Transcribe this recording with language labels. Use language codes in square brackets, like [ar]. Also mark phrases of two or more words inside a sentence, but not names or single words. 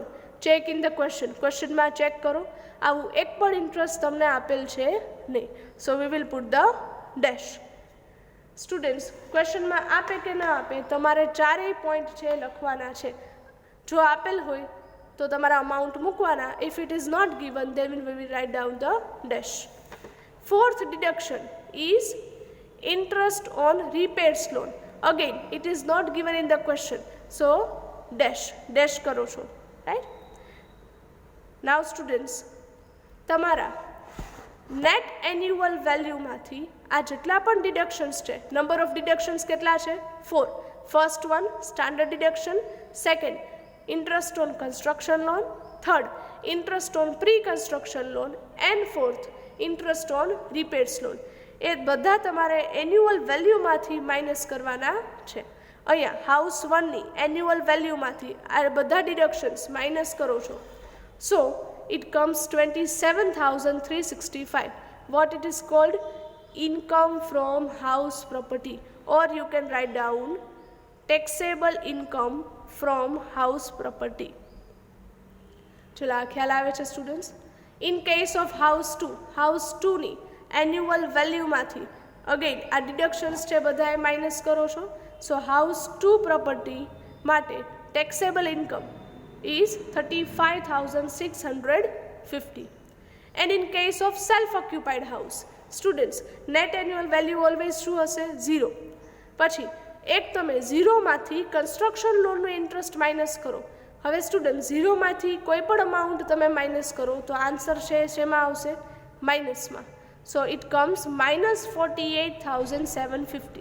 [en] check in the questionમાં [gu] ચેક કરો, આવું એક પણ ઇન્ટરેસ્ટ તમને આપેલ છે નહીં. [en] so we will put the dash. [gu] સ્ટુડન્ટ્સ, ક્વેશ્ચનમાં આપે કે ના આપે તમારે ચારેય પોઈન્ટ છે લખવાના છે. જો આપેલ હોય તો તમારા અમાઉન્ટ મૂકવાના. [en] if it is not given then we will write down the dash. Fourth deduction is interest on repairs loan. Again, it is not given in the question, so dash [gu] કરો છો, [en] right. Now students, [gu] તમારા [en] net annual valueમાંથી [gu] આ જેટલા પણ ડિડક્શન્સ છે, [en] number of deductions [gu] કેટલા છે? 4. [en] first one standard deduction, second interest on construction loan, third interest on pre construction loan and fourth interest on repairs loan. [gu] એ બધા તમારે [en] annual valueમાંથી [gu] માઇનસ કરવાના છે. અહીંયા હાઉસ 1ની [en] annual valueમાંથી [gu] આ બધા ડિડક્શન્સ માઇનસ કરો છો. [en] સો it comes 27,365. What it is called? Income from house property, or you can write down taxable income from house property. [gu] ચલો, આ ખ્યાલ આવે છે સ્ટુડન્ટ્સ? [en] in case of house 2ની annual valueમાંથી again આ ડિડક્શન્સ [gu] છે બધાએ [en] માઇનસ [gu] કરો છો. [en] so house 2 property માટે taxable income is 35,650. And in case of self-occupied house, students, net annual value always [gu] શું હશે? [en] 0. [gu] પછી એક તમે 0માંથી [en] construction loanનું interest minus [gu] કરો. હવે સ્ટુડન્ટ, 0માંથી કોઈ પણ અમાઉન્ટ તમે માઇનસ કરો તો આન્સર છે શેમાં આવશે? [en] માઇનસમાં. so it comes -48,750.